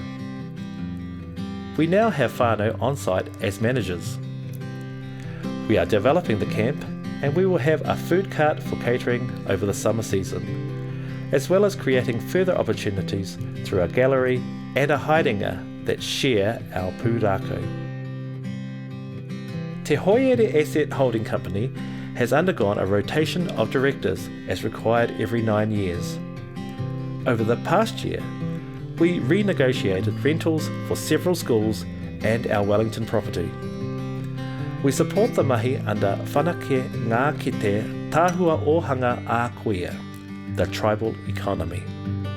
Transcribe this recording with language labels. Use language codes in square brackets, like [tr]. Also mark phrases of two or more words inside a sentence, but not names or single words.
[en] We now have whānau on site as managers. We are developing the camp, and we will have a food cart for catering over the summer season, as well as creating further opportunities through a gallery and a haerenga that share our pūrākau. Te Hoiere Asset Holding Company has undergone a rotation of directors as required every 9 years. Over the past year, we renegotiated rentals for several schools and our Wellington property. We support the mahi under [mi] whanake ngā kete tāhua ohanga a Kuia, [en] the tribal economy.